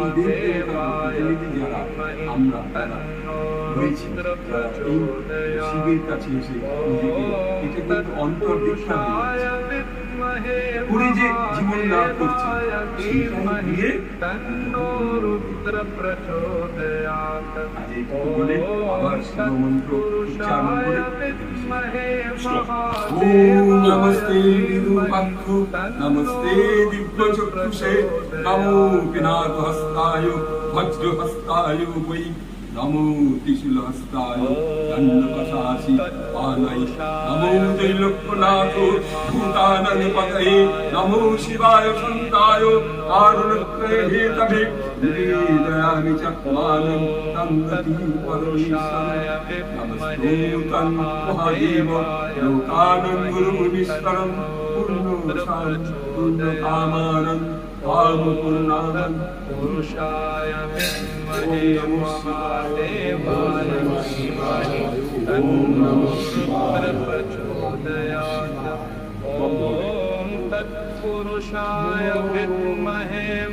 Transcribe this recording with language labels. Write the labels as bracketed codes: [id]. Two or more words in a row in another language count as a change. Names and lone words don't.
[bn] এই দেবতার প্রতিনিধি যারা আমরা তারা রয়েছি, এই শিবের কাছে এসে নিজেকে এটা কিন্তু অন্তর দীক্ষা করে যে জীবন লাভ করছে সেটাই দিয়ে [sa] তন্নো রুদ্র প্রচোদয়াৎ। [bn] বলে আবার শিবমন্ত্র উচ্চারণ করে [sa] ওম নমস্তে বিরূপাক্ষ নমস্তে দিব্যচক্ষুষে নমো পিনাকহস্তায় বজ্রহস্তায় বৈ নমো ত্রিশূলহস্তায় দণ্ডপাশাসি পানাই নমো ত্রৈলোক্যনাথ ভূতানাধিপতয়ে নমো শিবায় সন্তায় কারুণত্রয়ে হেতবে হৃদয়ামি চক্মানং তঙ্গতি পরমেশ্বরম নমস্তুতং মহাদেব লোকানং গুরুমুনীশ্বরম পুণ্যকামানং কামপূর্ণানং पुरुषाय विद्महे महादेवाय धीमहि तन्नो रुद्रप्रचोदयात् ॐ तत्पुरुषाय विद्महे